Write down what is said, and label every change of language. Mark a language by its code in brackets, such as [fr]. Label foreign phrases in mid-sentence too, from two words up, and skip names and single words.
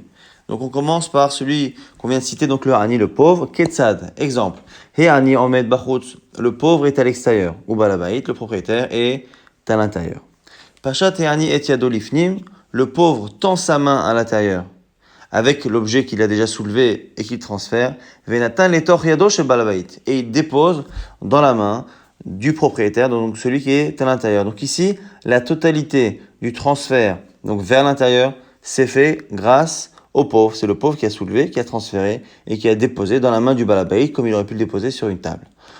[fr] Donc on commence par celui qu'on vient de citer, donc le Hani, le pauvre. Ketzad, exemple. [he] העני עומד בחוץ, [fr] le pauvre est à l'extérieur. Ou Balabait, le propriétaire, est à l'intérieur. [he] פשט העני את ידו לפנים, [fr] le pauvre tend sa main à l'intérieur avec l'objet qu'il a déjà soulevé et qu'il transfère, [he] ונתן לתוך ידו של בעל הבית, [fr] et il dépose dans la main du propriétaire, donc celui qui est à l'intérieur. Donc ici, la totalité du transfert, donc vers l'intérieur, c'est fait grâce au pauvre. C'est le pauvre qui a soulevé, qui a transféré et qui a déposé dans la main du balabait, comme il aurait pu le déposer sur une table.